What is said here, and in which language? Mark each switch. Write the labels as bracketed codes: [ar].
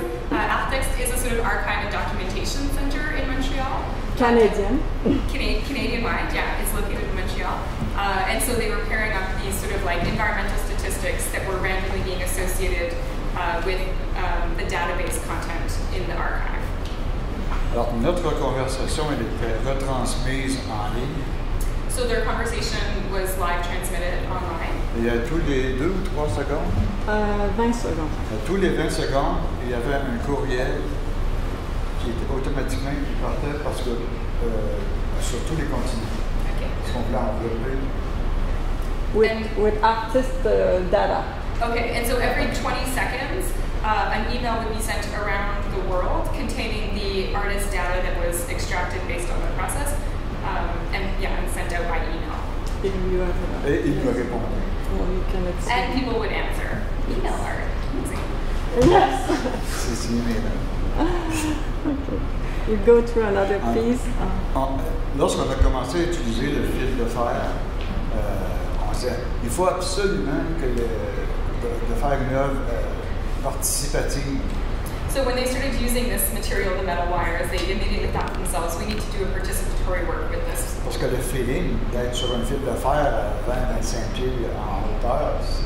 [en] ArtText is a sort of archive and documentation center in Montreal. Canadian. Canadian-wide, yeah, it's located in Montreal. And so they were pairing up these sort of like environmental statistics that were randomly being associated with the database content in the archive. [fr] Alors, notre conversation, elle était retransmise en ligne. [en] So their conversation was live transmitted online. [fr] Et à tous les 2 ou 3 secondes, 20 secondes. à tous les 20 secondes, il y avait un courriel qui était automatiquement qui partait parce que sur tous les continents. [en] Okay. [fr] Parce qu'on voulait envelopper. [en] With artist data. Okay, and so every 20 seconds, an email would be sent around the world containing the artist data that was extracted based on the process, and sent out by email. [fr] Et il me répondait. [en] And people would answer. Email art. Yes. [fr] C'est email. [en] Okay. We go through another piece. [fr] Lorsqu'on a commencé à utiliser le fil de fer, on disait il faut absolument de faire une œuvre participative. [en] So when they started using this material, the metal wires, they immediately thought to themselves, we need to do a participatory work with this. [fr] Parce que le feeling d'être sur un fil de fer à 20-25 pieds en hauteur,